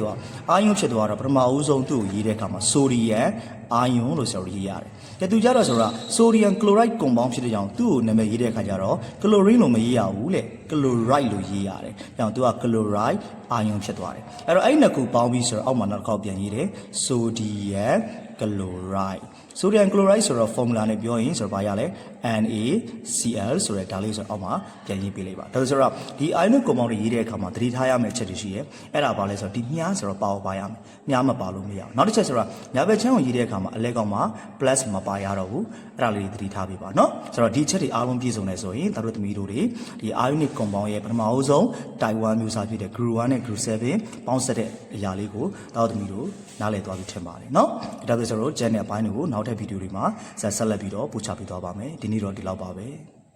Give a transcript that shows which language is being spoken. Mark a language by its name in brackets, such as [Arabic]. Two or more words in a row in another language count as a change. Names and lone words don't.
[Burmese] ကအာယွန်းဖြစ်သွားတော့ပထမဦးဆုံးသူ့ကိုရေးတဲ့အခါမှာ sodium အာယွန်းလို့ဆိုရေးရတယ်။ကဲသူကြတော့ဆိုတော့ [English] sodium chloride [Burmese] ကွန်ပေါင်းဖြစ်တဲ့ကြောင့်သူ့ကိုနာမည်ရေးတဲ့အခါကျတော့ chlorine လို့မရေးရဘူးလေ။ chloride လို့ ရေးရတယ်။ကြောင့်သူက chloride အာယွန်းဖြစ်သွားတယ်။အဲ့တော့အဲ့နှစ်ခုပေါင်းပြီးဆိုတော့အောက်မှာနောက်တစ်ခေါက်ပြန်ရေးတယ် [English] sodium chloride sodium chloride [Burmese] ဆိုတော့ formula နဲ့ပြောရင်ဆိုတော့ဘာရလဲ NaCl ဆိုတဲ့ဒါလေးဆိုတော့အောက်မှာပြန်ရေးပေးလိုက်ပါဒါဆိုတော့ဒီ [English] ionic compound [Burmese] တွေရေးတဲ့အခါမှာသတိထားရမယ့်အချက်တွေရှိရဲအဲ့ ဒါဘာလဲဆိုတော့ဒီမြားဆိုတော့ပါရမယ်မြားမပါလို့မရအောင်နောက်တစ်ချက်ဆိုတော့ညာဘက်ချမ်းကိုရေးတဲ့အခါမှာအလဲကောင်မှာ plus မပါရတော့ဘူးအဲ့ဒါလေးသတိထားပေးပါเนาะဆိုတော့ဒီချက်တွေအားလုံးပြည့်စုံနေဆိုရင်တို့သမီးတို့တွေဒီ [English] ionic compound [Burmese] ရဲ့ပထမအဆုံး type 1မျိုးစားဖြစ်တဲ့ group 1နဲ့ group 7ပေါင်းစပ်တဲ့အရာလေးကိုတို့သမီးတို့နားလည်သွားပြီထင်ပါတယ်เนาะဒါဆိုတော့ channel အပိုင်းတွေကိုနောက်ထပ်ဗီဒီယိုတွေမှာဆက်လက်ပြီးတော့ပို့ချပေးသွားပါမယ်ဒီနေ့တော့ဒီလောက်ပါပဲ